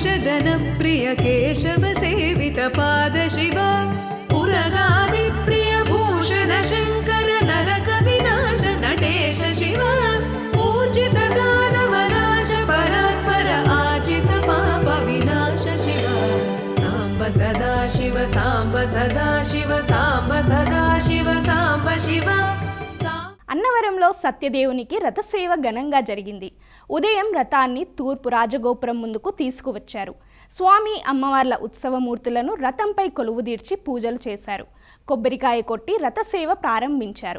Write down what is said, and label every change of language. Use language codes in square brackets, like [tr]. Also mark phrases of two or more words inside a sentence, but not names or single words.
[sa] जनप्रिय केशव सेवित पाद शिव पुरगादिप्रिय भूषण शङ्कर नरक विनाश नटेश शिव ऊर्जित दानवनाश परात्पर आजित पाप विनाश शिव साम्ब सदा शिव साम्ब सदा शिव साम्ब सदा शिव साम्ब शिव. [te] అన్నవరంలో సత్యదేవునికి రథసేవ ఘనంగా జరిగింది. ఉదయం రథాన్ని తూర్పు రాజగోపురం ముందుకు తీసుకువచ్చారు. స్వామి అమ్మవార్ల ఉత్సవమూర్తులను రథంపై కొలువుదీర్చి పూజలు చేశారు. కొబ్బరికాయ కొట్టి రథసేవ ప్రారంభించారు.